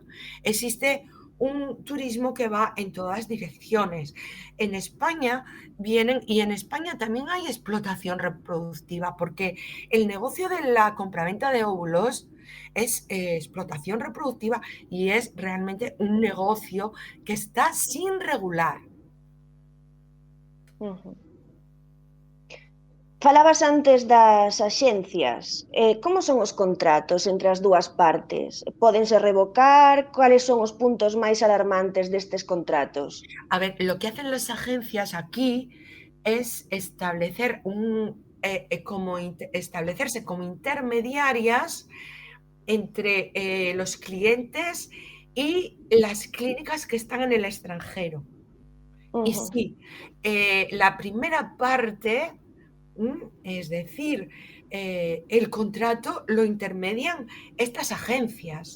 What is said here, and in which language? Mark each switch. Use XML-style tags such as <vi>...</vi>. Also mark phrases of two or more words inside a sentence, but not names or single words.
<es>Existe un turismo que va en todas direcciones. En España vienen, y en España también hay explotación reproductiva, porque el negocio de la compraventa de óvulos es explotación reproductiva y es realmente un negocio que está sin regular.</es> <gl>Falabas antes das axencias. Como son os contratos entre as dúas partes? Pódense revocar? Cuáles son os puntos máis alarmantes destes contratos?</gl> <es>A ver, lo que hacen las agencias aquí es establecer establecerse como intermediarias entre los clientes y las clínicas que están en el extranjero. Y sí, la primera parte, es decir, el contrato lo intermedian estas agencias.</es>